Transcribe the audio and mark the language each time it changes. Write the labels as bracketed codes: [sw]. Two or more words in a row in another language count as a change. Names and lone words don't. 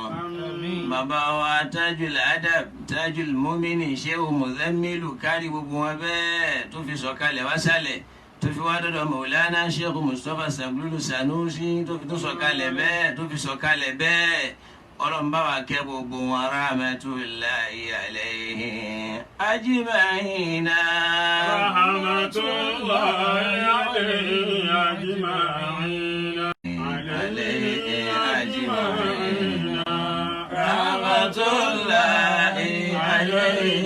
[yo] Bàbá wa Tajul Adab Tajul Mumini Sheikh Muzammilu kárí gbogbo wọn bẹ́ẹ̀ tó fi sọ̀kalẹ̀ wá sálẹ̀ tó fi wá dọ́dọ̀ Maulana Sheikh Mustapha Saglulu Sanusi tó fi tún sọ̀kalẹ̀ bẹ́ẹ̀ tó fi sọ̀kalẹ̀ bẹ́ẹ̀. Ọlọ́run bá wa kẹ́ gbogbo wọn [ar] رحمة الله عليه أجمعين. رحمة الله عليه أجمعين. عليه أجمعين. رحمة الله عليه